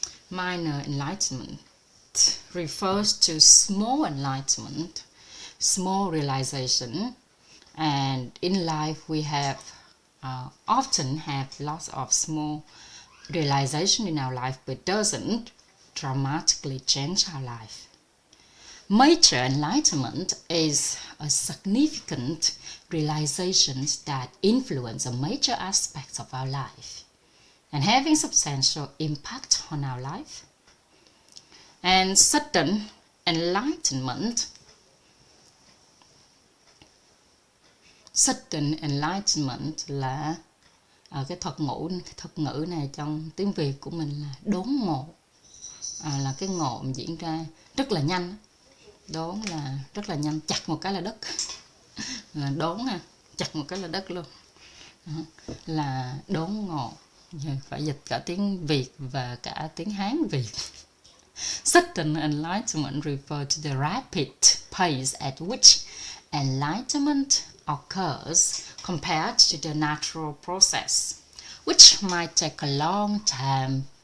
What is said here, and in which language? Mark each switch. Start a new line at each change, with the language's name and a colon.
English: Minor enlightenment refers to small enlightenment, small realization, and in life we have often have lots of small realization in our life, but doesn't dramatically change our life. Major enlightenment is a significant realizations that influence a major aspects of our life and having substantial impact on our life. And sudden enlightenment
Vietnamese: là cái thuật ngữ này trong tiếng Việt của mình là đốn ngộ, là cái ngộ diễn ra rất là nhanh. Đốn là rất là nhanh, chặt một cái là đất. Là đốn ha, chặt một cái là đất luôn. Là đốn ngộ. Phải dịch cả tiếng Việt và cả tiếng Hán Việt.
English: Sudden enlightenment refers to the rapid pace at which enlightenment occurs compared to the natural process, which might take a long time.